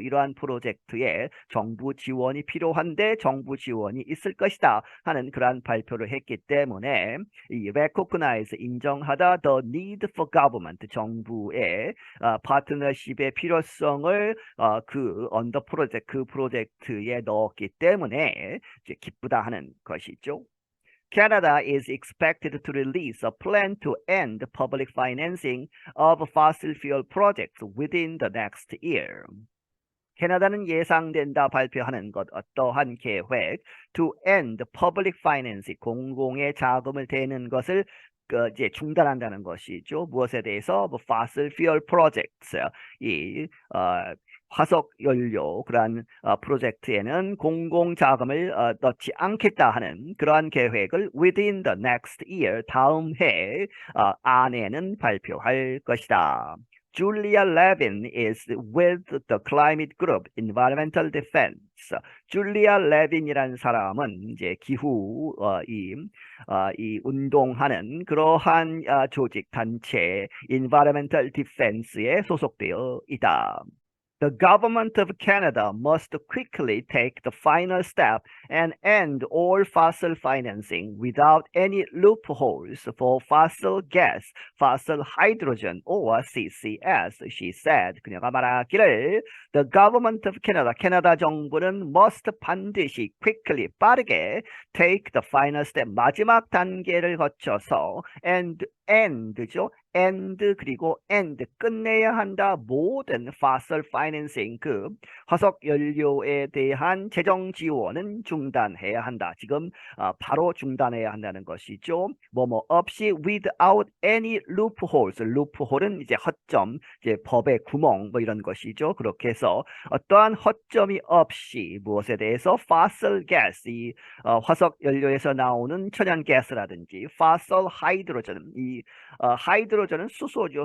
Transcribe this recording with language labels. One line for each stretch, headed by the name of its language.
Korean: 이러한 프로젝트에 정부 지원이 필요한데 정부 지원이 있을 것이다 하는 그러한 발표를 했기 때문에 이
English: recognize
Korean: 인정하다
English: the need for government
Korean: 정부의 파트너십의 필요성을 언더 프로젝트 그 프로젝트에 넣었기 때문에 이제 기쁘다 하는 것이죠.
English: Canada is expected to release a plan to end public financing of fossil fuel projects within the next year.
Korean: 캐나다는 예상된다 발표하는 것 어떠한 계획
English: to end public financing
Korean: 공공의 자금을 대는 것을 이제 중단한다는 것이죠. 무엇에 대해서
English: fossil fuel projects
Korean: 이 화석 연료 그러한 프로젝트에는 공공 자금을 넣지 않겠다 하는 그러한 계획을
English: within the next year
Korean: 다음 해 안에는 발표할 것이다.
English: Julia Levin is with the climate group Environmental Defense.
Korean: 줄리아 레빈이라는 사람은 이제 기후 이 운동하는 그러한 조직 단체 Environmental Defense에 소속되어 있다.
English: The government of Canada must quickly take the final step and end all fossil financing without any loopholes for fossil gas, fossil hydrogen, or CCS, she said.
Korean: 그녀가 말하기를
English: The government of Canada,
Korean: 캐나다 정부는
English: must
Korean: 반드시
English: quickly,
Korean: 빠르게
English: take the final step,
Korean: 마지막 단계를 거쳐서 end죠. end 그리고 end 끝내야 한다. 모든
English: fossil financing
Korean: 그 화석 연료에 대한 재정 지원은 중단해야 한다. 지금 바로 중단해야 한다는 것이죠. 뭐뭐 없이
English: without any loopholes.
Korean: loophole은 이제 허점, 이제 법의 구멍 뭐 이런 것이죠. 그렇게 해서 어떠한 허점이 없이 무엇에 대해서
English: fossil gas
Korean: 이 화석 연료에서 나오는 천연 가스라든지
English: fossil hydrogen
Korean: 이 하이드로전은 수소죠.